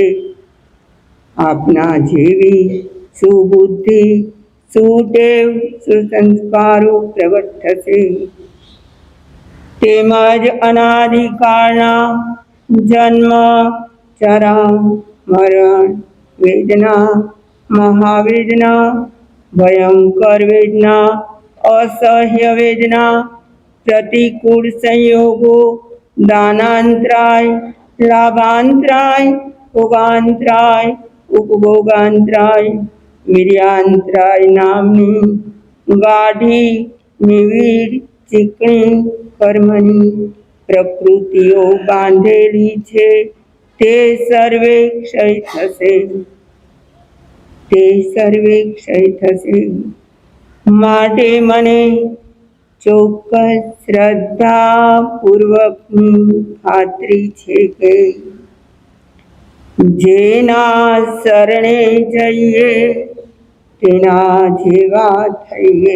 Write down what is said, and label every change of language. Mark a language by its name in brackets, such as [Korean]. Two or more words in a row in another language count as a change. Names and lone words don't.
[Gujarati] આપના જેવી સુબુદ્ધિ સુટેવ સુસંસ્કારો પ્રગટ થશે। તેમજ અનાદિકાળના જન્મ જરા મરણ વેદના મહાવેદના ભયંકર વેદના અસહ્ય વેદના પ્રતિકૂળ સંયોગો દાનાંતરાય લાભાંતરાય ભોગાંતરાય ઉપભોગાંતરાય વીર્યાંતરાય નામની ગાઢી નિવિડ ચીકણી કર્મની પ્રકૃતિઓ બાંધેલી છે તે સર્વે ક્ષય થશે। માટે મને ચોક્કસ શ્રદ્ધાપૂર્વકની ખાતરી છે કે જેના શરણે જઈએ તેના જેવા થઈએ।